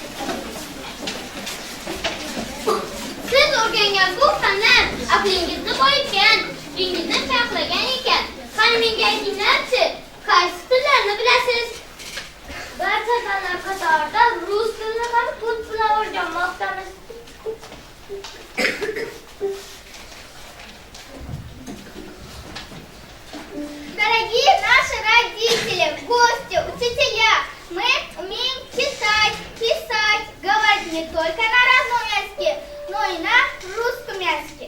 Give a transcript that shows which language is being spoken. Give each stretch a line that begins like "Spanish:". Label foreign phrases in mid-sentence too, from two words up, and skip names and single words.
Uzbek: Siz o'rgangan bu fanlar aqlingizni boyitgan, fikringizni saqlagan ekan. Qani menga aytinglarchi, qaysi tillarni bilasiz? Barcha tillar qatorida rus tilini ham tut bilan o'rganmoqdamiz.
Russian: Дорогие наши родители, гости, учителя, мы умеем читать, писать, говорить не только на родном языке, но и на русском языке.